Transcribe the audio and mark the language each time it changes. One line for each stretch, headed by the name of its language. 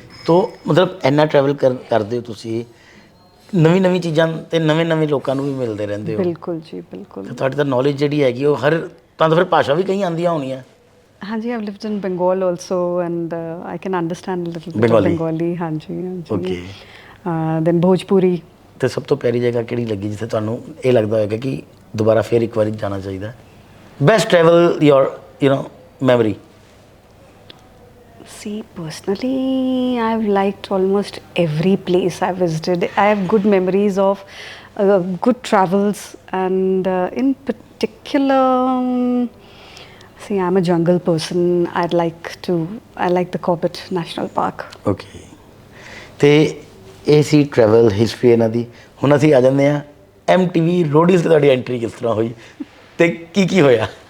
Punjabi: ਤੋ ਮਤਲਬ ਇੰਨਾ ਟਰੈਵਲ ਕਰਦੇ ਹੋ ਤੁਸੀਂ, ਨਵੀਂ ਚੀਜ਼ਾਂ ਤੇ ਨਵੇਂ ਲੋਕਾਂ ਨੂੰ ਵੀ ਮਿਲਦੇ ਰਹਿੰਦੇ ਹੋ? ਬਿਲਕੁਲ ਜੀ, ਬਿਲਕੁਲ। ਤੇ ਤੁਹਾਡੀ ਤਾਂ ਨੌਲੇਜ ਜਿਹੜੀ ਹੈਗੀ ਉਹ ਹਰ ਤਾਂ ਫਿਰ ਭਾਸ਼ਾ ਵੀ ਕਈ ਆਉਂਦੀਆਂ ਹੋਣੀਆਂ?
English: Hanji, I've lived in Bengal also, and I can understand a little bit Bengali. of Bengali. Hanji, hanji. Okay. Then Bhojpuri.
Punjabi: ਤੇ ਸਭ ਤੋਂ ਪਿਆਰੀ ਜਗ੍ਹਾ ਕਿਹੜੀ ਲੱਗੀ ਜਿੱਥੇ ਤੁਹਾਨੂੰ ਇਹ ਲੱਗਦਾ ਹੋਵੇਗਾ ਕਿ ਦੁਬਾਰਾ ਫਿਰ ਇੱਕ ਵਾਰੀ ਜਾਣਾ ਚਾਹੀਦਾ?
English: Best travel your memory? See, personally, I've liked almost every place I've visited. I have good memories of good travels, and in particular, see, I'm a jungle person. I like the Corbett National Park.
Punjabi: Okay. ਤੇ ਇਹ ਸੀ travel history ਇਹਨਾਂ ਦੀ। ਹੁਣ ਅਸੀਂ ਆ ਜਾਂਦੇ ਹਾਂ MTV Roadies ਤੇ ਤੁਹਾਡੀ ਐਂਟਰੀ ਕਿਸ ਤਰ੍ਹਾਂ ਹੋਈ ਤੇ ਕੀ ਹੋਇਆ?